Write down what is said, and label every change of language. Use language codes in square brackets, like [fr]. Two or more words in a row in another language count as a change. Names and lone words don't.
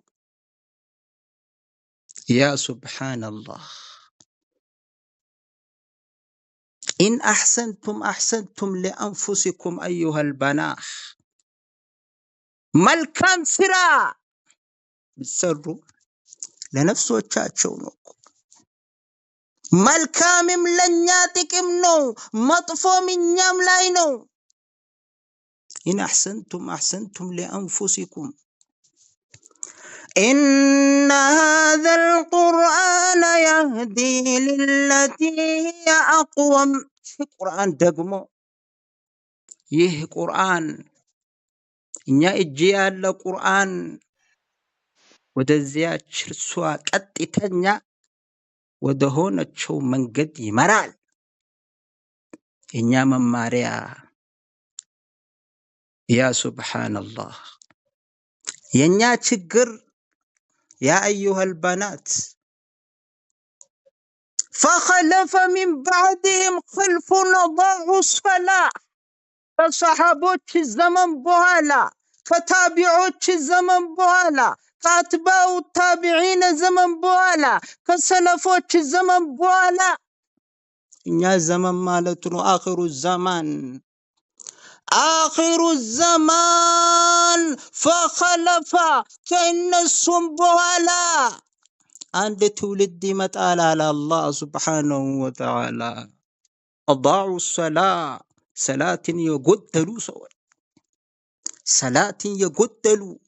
[ar] يا سبحان الله إن أحسنتم أحسنتم لأنفسكم أيها البنات [am] መልካም ስራ ብትሰሩ ለነፍሶቻቸው ነው። መልካምም ለኛ ጥቅም ነው፣ መጥፎም እኛም ላይ ነው። [ar] إن أحسنتم أحسنتم لأنفسكم إن هذا القرآن يهدي للتي هي أقوم القرآن [am] ደግሞ ይህ ቁርአን እኛ እጅ ያለ ቁርአን ወደዚያች እርሷ ቀጥተኛ ወደ ሆነችው መንገድ ይመራል። እኛ መማሪያ [ar] يا سبحان الله [am] የኛ ችግር [ar] يا أيها البنات فخلف من بعدهم خلف أضاعوا الصلاة [am] ከሰሃቦች ዘመን በኋላ ከታቢዖች ዘመን በኋላ ከአትባኡ ታቢዒን ዘመን በኋላ ከሰለፎች ዘመን በኋላ እኛ ዘመን ማለት ነው አኺሩ ዘማን ፈኸለፈ ከእነሱም በኋላ አንድ ትውልድ ይመጣል አለ [ar] الله سبحانه وتعالى። [am] አዳዑ ሰላትን የጎደሉ ሰዎች፣ ሰላትን የጎደሉ